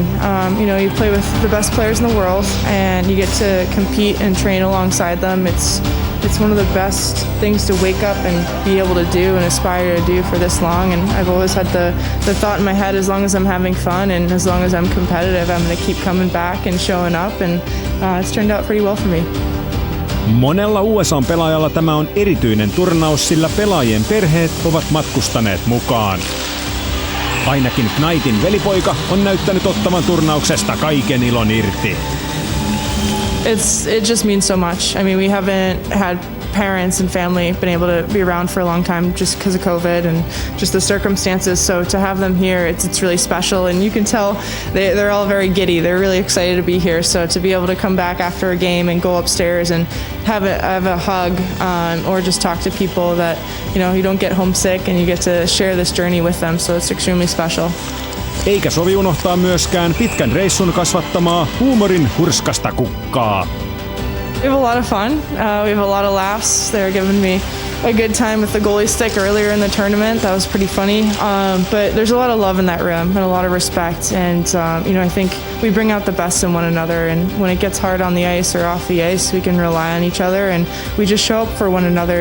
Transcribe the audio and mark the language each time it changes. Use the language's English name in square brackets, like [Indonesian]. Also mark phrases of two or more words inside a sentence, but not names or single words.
[English] You know, you play with the best players in the world, and you get to compete and train alongside them. It's one of the best things to wake up and be able to do and aspire to do for this long. And I've always had the thought in my head, as long as I'm having fun and as long as I'm competitive, I'm going to keep coming back and showing up. And it's turned out pretty well for me. [Finnish] Monella USAn pelaajalla tämä on erityinen turnaus, sillä pelaajien perheet ovat matkustaneet mukaan. Ainakin Knightin velipoika on näyttänyt ottavan turnauksesta kaiken ilon irti. [English] It just means so much. I mean, we haven't had parents and family been able to be around for a long time just because of COVID and just the circumstances. So to have them here, it's really special, and you can tell they're all very giddy. They're really excited to be here. So to be able to come back after a game and go upstairs and have a hug or just talk to people that you don't get homesick, and you get to share this journey with them. So it's extremely special. [Finnish] Eikä sovi unohtaa myöskään pitkän reissun kasvattamaa huumorin hurskasta kukkaa. [English] We have a lot of fun. We have a lot of laughs. They're giving me a good time with the goalie stick earlier in the tournament. That was pretty funny. But there's a lot of love in that room and a lot of respect. And I think we bring out the best in one another. And when it gets hard on the ice or off the ice, we can rely on each other, and we just show up for one another.